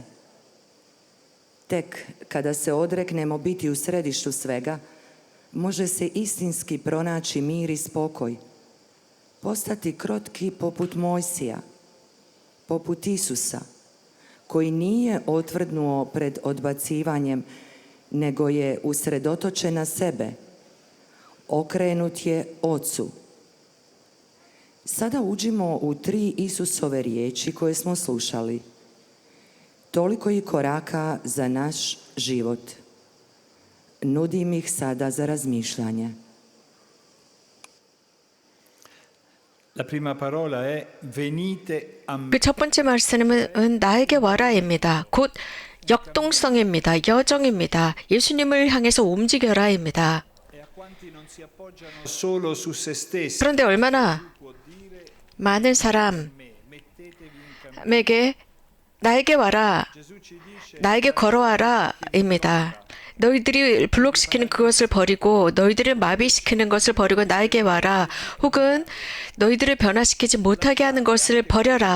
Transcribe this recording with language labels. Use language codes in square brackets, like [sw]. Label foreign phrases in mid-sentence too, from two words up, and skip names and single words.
[hr] Tek kada se odreknemo biti u središtu svega, može se istinski pronaći mir i spokoj, postati krotki poput Mojsija, poput Isusa, koji nije otvrdnuo pred odbacivanjem, nego je usredotočen na sebe, okrenut je Ocu. Sada uđimo u 3 Isusove riječi koje smo slušali. Toliko i koraka za naš život. Nudim ih sada za razmišljanje. [it] La prima parola è venite a me. [ko] 그 첫 번째 말씀은 나에게 와라입니다. 곧 역동성입니다. 여정입니다. 예수님을 향해서 움직여라입니다. [it] E a quanti solo su se stessi. [ko] 그런데 얼마나 많은 사람에게 나에게 와라, 나에게 걸어와라 입니다. 너희들이 블록시키는 그것을 버리고 너희들을 마비시키는 것을 버리고 나에게 와라. 혹은 너희들을 변화시키지 못하게 하는 것을 버려라.